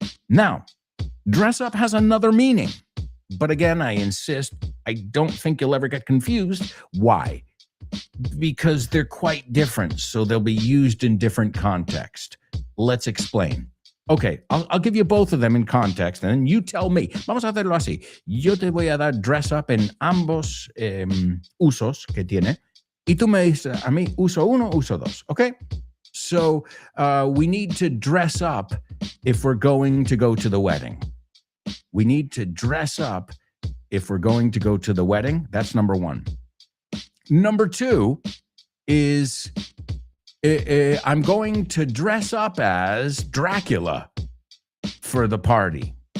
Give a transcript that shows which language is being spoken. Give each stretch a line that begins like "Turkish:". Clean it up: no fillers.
English: Now, dress up has another meaning. But again, I insist, I don't think you'll ever get confused. Why? Because they're quite different, so they'll be used in different context. Let's explain. Okay, I'll give you both of them in context, and then you tell me.
Spanish: Vamos a hacerlo así. Yo te voy a dar dress up en ambos usos que tiene, y tú me dices a mí uso uno, uso dos, okay?
English: So we need to dress up if we're going to go to the wedding. We need to dress up if we're going to go to the wedding. That's number one. Number two is I'm going to dress up as Dracula for the party.